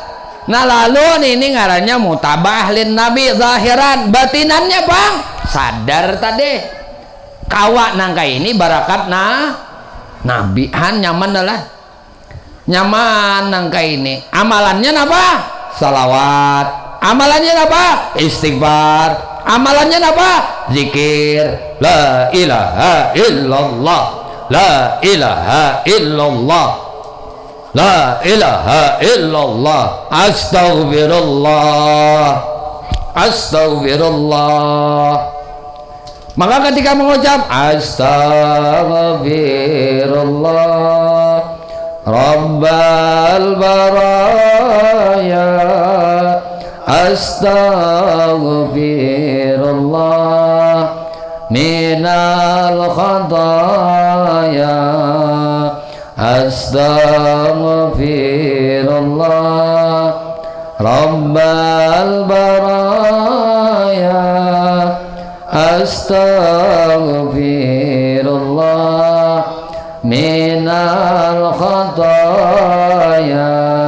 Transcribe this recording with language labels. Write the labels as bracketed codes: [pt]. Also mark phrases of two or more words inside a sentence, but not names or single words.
[bjn] Nah lalu ini ngarannya [ar] متابعة للنبي ظاهرا, [bjn] batinannya bang sadar tadi kawak nangka ini [ar] بركة النبي [bjn] han nyaman lah, nyaman nangka ini. Amalannya apa? Salawat. Amalannya apa? Istighfar. Amalannya apa? Zikir. [ar] لا إله إلا الله، لا إله إلا الله، لا إله إلا الله, أستغفر الله، أستغفر الله. [bjn] Maka ketika mengucap [ar] أستغفر الله رب البرايا, أستغفر الله من الخطايا، أستغفر الله رب البرايا، أستغفر الله من الخطايا.